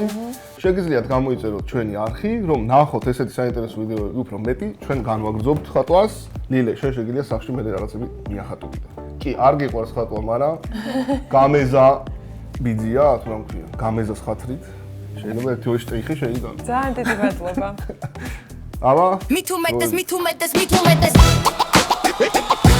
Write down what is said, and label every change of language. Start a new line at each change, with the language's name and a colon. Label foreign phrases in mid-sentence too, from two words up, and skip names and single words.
Georgian: შეგიძლიათ გამოიწეროთ ჩვენი არხი, რომ ნახოთ ესეთი საინტერესო ვიდეოები უფრო მეტი, ჩვენ განვაგრძობთ ხატვას. ლილე, შენ შეგიძლია სახში მე რაღაცები მიახატოთ. კი, არ გიყვარს ხატვა, მაგრამ გამეზა ბიძია, თუ რა მქვია, გამეზას ხათრით. შეიძლება ერთი ორი შტრიხი შეიგან. ძალიან დიდი მადლობა. აბა
English: Me too, make this, me too, make this, me too, make this.